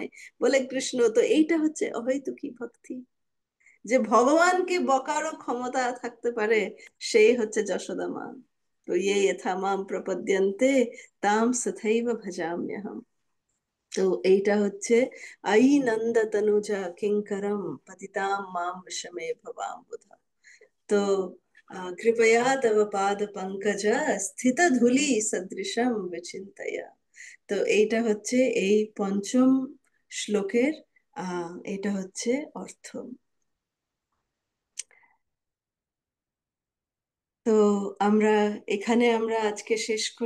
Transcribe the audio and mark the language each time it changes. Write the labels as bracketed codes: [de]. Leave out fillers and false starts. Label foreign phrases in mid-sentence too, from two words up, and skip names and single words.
[bn] বলে কৃষ্ণ, তো এইটা হচ্ছে অহৈতুকী ভক্তি, যে ভগবানকে বকারও ক্ষমতা থাকতে পারে, সেই হচ্ছে যশোদা মা। [sa] তো ইয়ে যথা মাম প্রপদ্যন্তে তাম তথৈব ভজাম্যহম। [bn] তো এইটা হচ্ছে [sa] আই নন্দ তনুজা কিঙ্করম পতিতাম মাম বিষমে ভবাম বুধা। তো कृपया तव पाद पंकज স্থিত ধূলি সদৃশম বিচিন্তয়া। [bn] তো এইটা হচ্ছে এই পঞ্চম শ্লোকের এটা হচ্ছে অর্থ। তো আমরা এখানে আমরা আজকে শেষ করি।